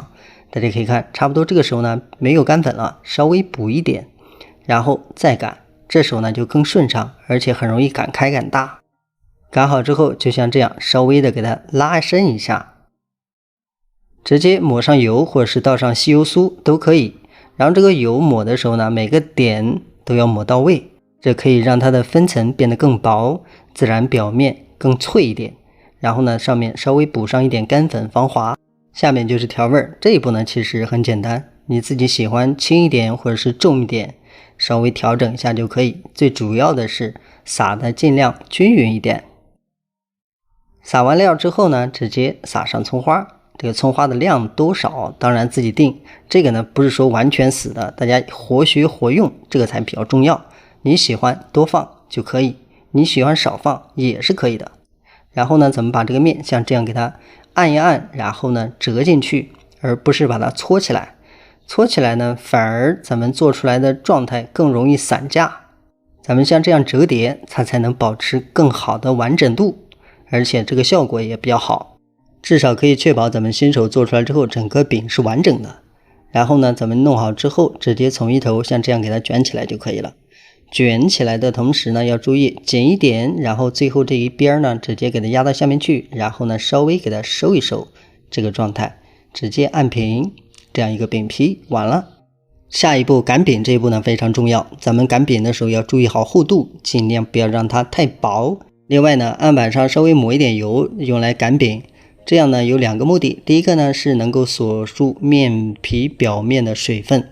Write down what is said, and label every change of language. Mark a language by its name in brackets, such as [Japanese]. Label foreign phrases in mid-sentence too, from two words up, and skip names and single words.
[Chinese] 大家可以看，差不多這個時候呢沒有乾粉了，稍微補一點，然後再擀，這時候呢就更順暢，而且很容易擀開擀大。擀好之後，就像這樣稍微的給它拉伸一下，直接抹上油或者是倒上吸油酥都可以。然后這個油抹的时候呢，每個點都要抹到位。這可以讓它的分層變得更薄，自然表面更脆一點。然後呢，上面稍微補上一點乾粉防滑。下面就是調味，這一步呢其實很簡單，你自己喜歡輕一點或者是重一點，稍微調整一下就可以。最主要的是撒的盡量均匀一點。撒完料之後呢，直接撒上蔥花。這個蔥花的量多少當然自己定，這個呢不是說完全死的，大家活學活用，這個才比較重要。你喜歡多放就可以，你喜歡少放也是可以的。然後呢，咱們把这個面像這樣給它按一按，然後呢折進去，而不是把它搓起來。搓起來呢，反而咱們做出來的狀態更容易散架。咱們像這樣折疊，它才能保持更好的完整度，而且這個效果也比較好，至少可以確保咱們新手做出來之後，整個餅是完整的。然後呢，咱們弄好之後，直接從一頭像這樣給它捲起來就可以了。捲起來的同時呢，要注意緊一點，然後最後這一邊呢，直接給它壓到下面去，然後呢，稍微給它收一收，這個狀態，直接按平，這樣一個餅皮完了。下一步擀餅這一步呢非常重要，咱們擀餅的時候要注意好厚度，盡量不要讓它太薄。另外呢，案板上稍微抹一點油，用來擀餅，這樣呢有2個目的，第一個呢是能夠鎖住面皮表面的水分。